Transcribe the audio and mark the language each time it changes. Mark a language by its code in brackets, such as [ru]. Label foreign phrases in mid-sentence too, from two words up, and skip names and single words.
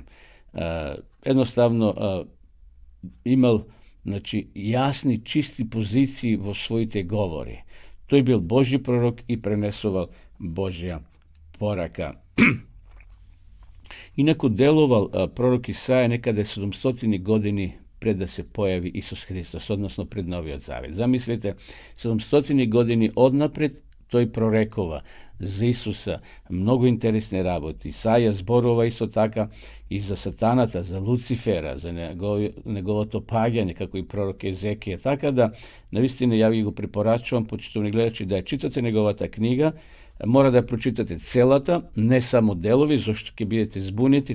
[mk] Едноставно имал јасни, чисти позиции во своите говори. Тој бил Божји пророк и пренесувал Божја порака. Инаку делувал пророк Исаја некаде 700 години пред да се појави Исус Христос, односно пред Новиот Завет. Замислите, 700 години однапред той прорекува за Исуса многу интересни работи. Исаја зборува исто така и за сатаната, за Луцифера, за неговото паѓање, како и пророк Езекија. Така да, навистина, ја ви го препорачувам, почитувани гледачи, да ја читате неговата книга, мора да ја прочитате целата, не само делови, зашто ќе бидете збунети.